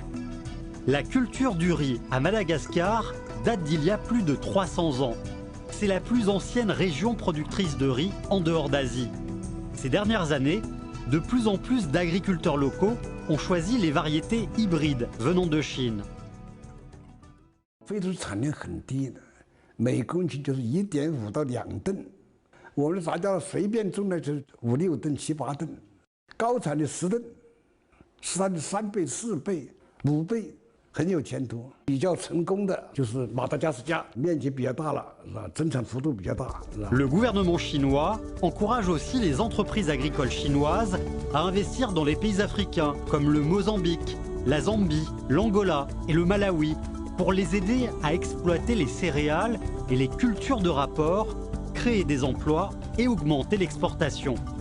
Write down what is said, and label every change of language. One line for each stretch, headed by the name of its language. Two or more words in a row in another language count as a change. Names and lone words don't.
French: La culture du riz à Madagascar date d'il y a plus de 300 ans. C'est la plus ancienne région productrice de riz en dehors d'Asie. Ces dernières années, de plus en plus d'agriculteurs locaux ont choisi les variétés hybrides venant de Chine.
Chinese: 非洲产量很低的，每公顷就是1.5到2吨。我们杂交随便种的就是5、6吨、7、8吨。高产的10吨，是它的3倍、4倍、5倍，很有前途。比较成功的就是马达加斯加，面积比较大了，是吧？增产幅度比较大。
French: Le gouvernement chinois encourage aussi les entreprises agricoles chinoises à investir dans les pays africains comme le Mozambique, la Zambie, l'Angola et le Malawi pour les aider à exploiter les céréales et les cultures de rapport, créer des emplois et augmenter l'exportation.